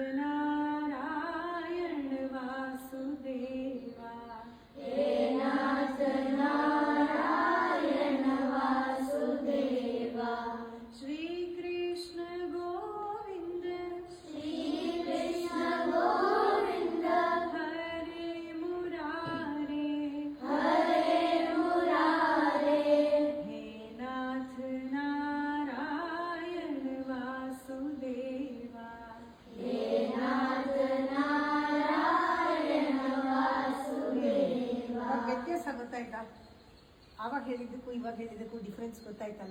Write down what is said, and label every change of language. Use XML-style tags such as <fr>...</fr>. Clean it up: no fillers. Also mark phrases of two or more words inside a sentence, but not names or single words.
<sa>ನಾರಾಯಣ ವಾಸುದೇವ, ಹೇ ನಾಥ ನಾರಾಯಣ ವಾಸುದೇವ, ಶ್ರೀ ಕೃಷ್ಣ ಗೋವಿಂದ, ಶ್ರೀ ಕೃಷ್ಣ ಗೋವಿಂದ, ಹರೇ ಮುರಾರೇ, ಹರೇ ಮುರಾರೇ, ಹೇ ನಾಥ ನಾರಾಯಣ ವಾಸುದೇವ, ಹೇ ನಾಥ ನಾರಾಯಣ ವಾಸುದೇವ.</sa> <kn>ವ್ಯತ್ಯಾಸ ಗೊತ್ತಾಯ್ತಾ? ಆವಾಗ ಹೇಳಿದ್ದಕ್ಕೂ ಇವಾಗ ಹೇಳಿದ್ದಕ್ಕೂ ಡಿಫ್ರೆನ್ಸ್ ಗೊತ್ತಾಯ್ತಲ್ಲ?</kn>